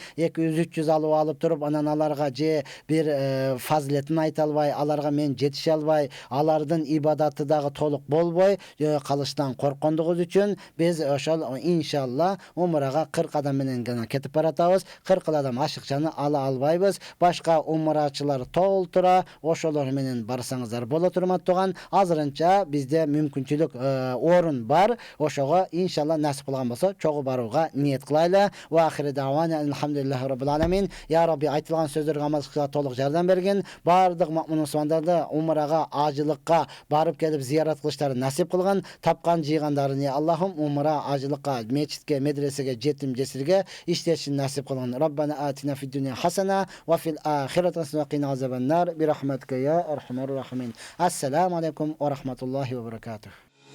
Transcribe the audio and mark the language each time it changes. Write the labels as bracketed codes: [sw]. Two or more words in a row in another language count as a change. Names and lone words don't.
[ky] 200-300 алып туруп анан аларга же бир фазилетин айта албай, аларга мен жетише албай, алардын ибадаты дагы толук болбой калыштан корккондугубуз үчүн биз ошол иншалла умрага 40 адам менен гана кетип баратабыз. 40 адам ашыкчаны ала албайбыз. Башка умрачылар толтура, ошолор менен барсаңыздар болот, урматтуу туган. Азырынча бизде мүмкүнчүлүк орун бар. Ошого иншалла насип кылган болсо чогуу барууга ниет кылайлы. [ar] وآخر دعوانا الحمد لله رب العالمين. يا رب, [ky] айтылган сөздөргө амал кылышка толук жардам бергин. Бардык муъмин мусулмандарды умрага, ажылыкка барып келип зыярат кылыштарын насип кылган. Тапкан жыйгандарын Аллахым умра, ажылыкка, мечитке, медресеге, жетим жесирге иштешин насип кылган. [ar] ربنا آتنا في الدنيا حسنة وفي الآخرة حسنة وقنا عذاب النار برحمتك يا أرحم الراحمين. السلام عليكم ورحمة الله وبركاته.